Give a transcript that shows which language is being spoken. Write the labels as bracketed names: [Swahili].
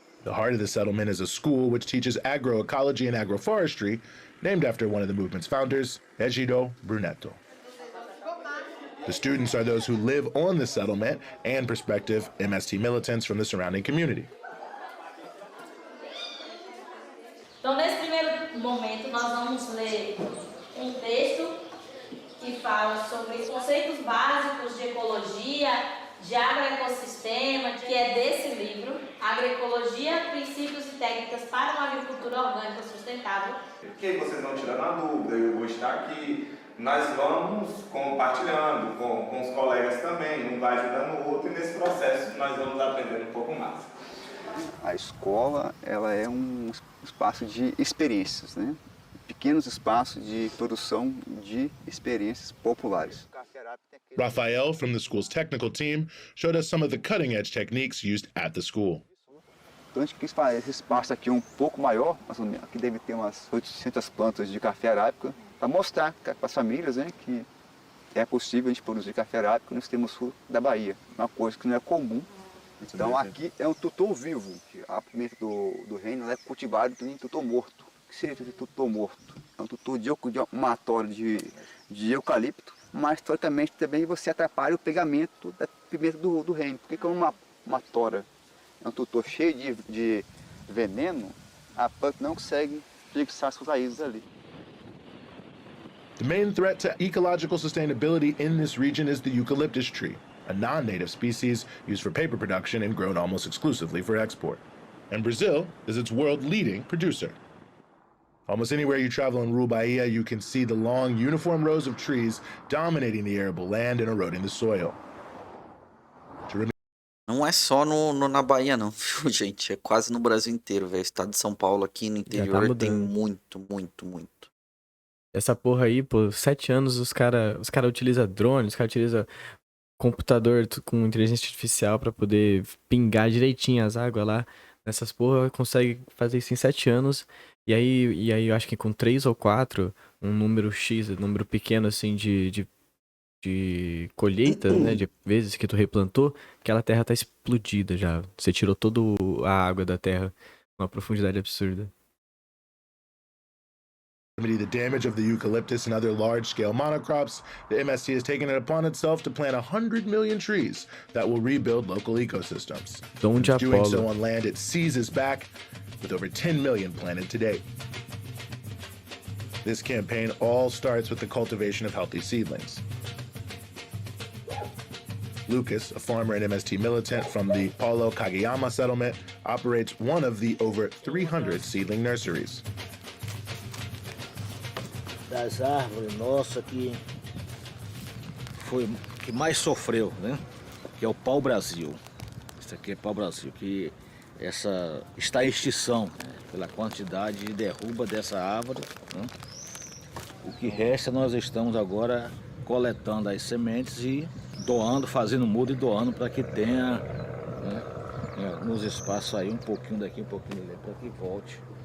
[English] The heart of the settlement is a school which teaches agroecology and agroforestry, named after one of the movement's founders, Egidio Brunetto. The students are those who live on the settlement and prospective MST militants from the surrounding community. [Portuguese] Então, nesse primeiro momento, nós vamos ler um texto que fala sobre os conceitos básicos de ecologia, de agroecossistema, que é desse livro, Agroecologia, Princípios e Técnicas para uma Agricultura Orgânica Sustentável. Que vocês vão tirando a dúvida, eu vou estar aqui, nós vamos compartilhando com os colegas também, um vai ajudando o outro, e nesse processo nós vamos aprendendo um pouco mais. A escola, ela é um espaço de experiências, né? Pequenos espaços de produção de experiências populares. [English] Rafael, from the school's technical team, showed us some of the cutting-edge techniques used at the school. [Portuguese] Então a gente quis fazer esse espaço aqui um pouco maior, mais ou menos, aqui deve ter umas 800 plantas de café arábica, para mostrar para as famílias, né, que é possível a gente produzir café arábica no extremo sul da Bahia, uma coisa que não é comum. Então aqui é um tutor vivo, a pimenta do reino é cultivada em tutor morto. O que seria tutor morto? É um tutor de matório de eucalipto, mas historicamente também você atrapalha o pegamento da pimenta do reino. Porque como uma tora é um tutor cheio de veneno, a planta não consegue fixar suas raízes ali. [English] The main threat to ecological sustainability in this region is the eucalyptus tree, a non-native species used for paper production and grown almost exclusively for export. And Brazil is its world-leading producer. Almost anywhere you travel in rural Bahia, you can see the long, uniform rows of trees dominating the arable land and eroding the soil. [Portuguese] Não é só na Bahia, não, viu, gente? É quase no Brasil inteiro, velho. O estado de São Paulo aqui no interior tem muito. Essa porra aí, pô, 7 anos os cara utilizam drone, os caras utilizam computador com inteligência artificial pra poder pingar direitinho as águas lá. Nessas porra, consegue fazer isso em 7 anos. E aí eu acho que com 3 ou 4, um número X, um número pequeno assim de colheita, né? De vezes que tu replantou, aquela terra tá explodida já. Você tirou toda a água da terra, uma profundidade absurda. [English] The damage of the eucalyptus and other large-scale monocrops, the MST has taken it upon itself to plant 100 million trees that will rebuild local ecosystems. Dom de Doing so Apolo. on land it seizes back, with over 10 million planted to date. This campaign all starts with the cultivation of healthy seedlings. Lucas, a farmer and MST militant from the Paulo Kageyama settlement, operates one of the over 300 seedling nurseries. [Portuguese] Das árvores nossa que foi que mais sofreu, né? Que é o pau-brasil. Isso aqui é pau-brasil, que está em extinção, né? Pela quantidade de derruba dessa árvore, né? O que resta nós estamos agora coletando as sementes e doando, fazendo muda e doando para que tenha, né, nos espaços aí um pouquinho daqui, um pouquinho dali, para que volte.